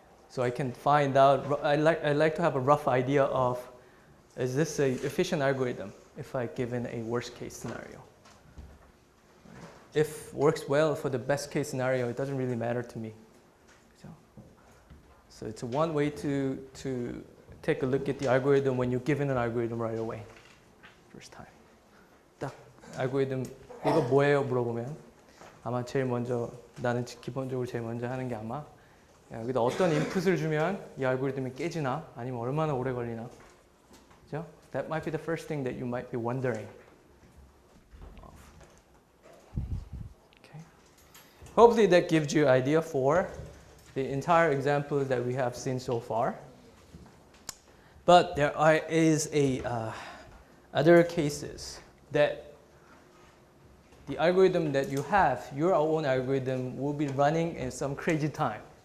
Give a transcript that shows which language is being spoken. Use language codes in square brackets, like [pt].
[en] So I can find out, I like to have a rough idea of, is this an efficient algorithm if I given a worst case scenario? If works well for the best case scenario, it doesn't really matter to me. So it's one way to take a look at the algorithm when you're given an algorithm right away, first time. [ko] 딱 알고리즘 이거 뭐예요 물어보면 아마 제일 먼저 나는 기본적으로 제일 먼저 하는 게 아마 여기다 어떤 인풋을 주면 이 알고리즘이 깨지나 아니면 얼마나 오래 걸리나. 그죠? [en] That might be the first thing that you might be wondering. Okay. Hopefully that gives you an idea for the entire example that we have seen so far. But there is other cases that the algorithm that you have, your own algorithm, will be running in some crazy time.